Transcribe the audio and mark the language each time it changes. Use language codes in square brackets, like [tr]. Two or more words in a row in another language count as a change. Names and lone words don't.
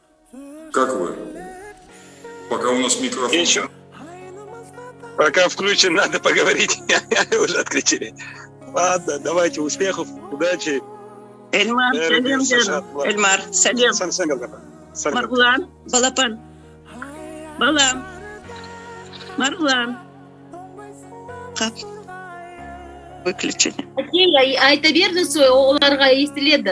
[ru] Как вы? Пока у нас микрофон. Ничего. Пока включен, надо поговорить. Уже отключили. Ладно, давайте успехов, удачи. [kk] Эльмар, сәлем дедім. Эльмар, сәлем. Марғұлан, балапан. Балам. Марғұлан. Қап. Выключение. Айта беріңіз, оларға естіледі.